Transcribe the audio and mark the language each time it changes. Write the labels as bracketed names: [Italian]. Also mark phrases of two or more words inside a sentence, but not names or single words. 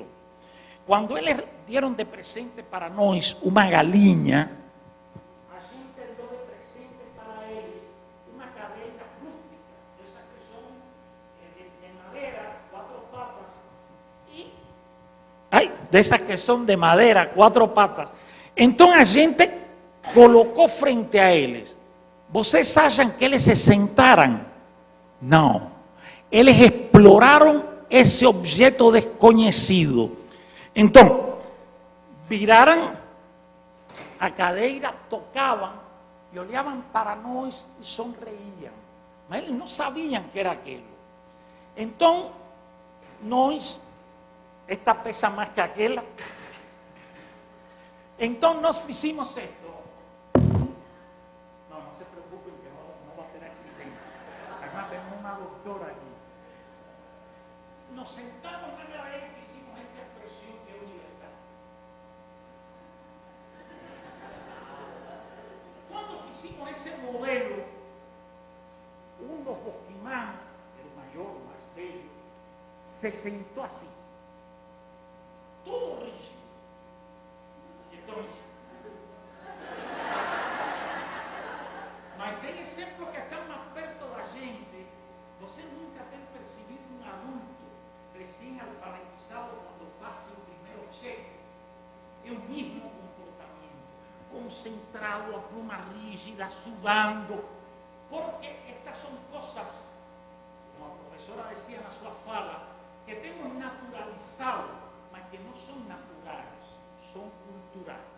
[Spanish] Cuando ellos dieron de presente para nosotros una galinha, de esas que son de madera, 4 patas. Entonces [Portuguese] a gente [Spanish] colocó frente a eles. [Portuguese] ¿Vocês acham que eles se sentaram? Não. Eles exploraram esse objeto desconhecido. Então, viraram a cadeira, tocavam e olhavam para nós e sonreíam. Mas eles não sabiam que era aquilo. Então, nós... [Spanish] Esta pesa más que aquella. Entonces nos hicimos esto. No se preocupen que no va a tener accidente. Además tenemos una doctora aquí. Nos sentamos una vez y hicimos esta expresión que es universal. Cuando hicimos ese modelo, uno de los bosquimanos, el mayor, más bello, se sentó así. Todo rígido. Entonces, [Portuguese] mas tem [Spanish] ejemplos que están más perto de la gente. [Portuguese] Você nunca tem percibido [Spanish] un adulto recién alfabetizado cuando hace el primer cheque. Es el mismo comportamiento, concentrado, a pluma rígida, sudando, porque estas son cosas, como la profesora decía en su fala, que tenemos naturalizado, que no son naturales, son culturales.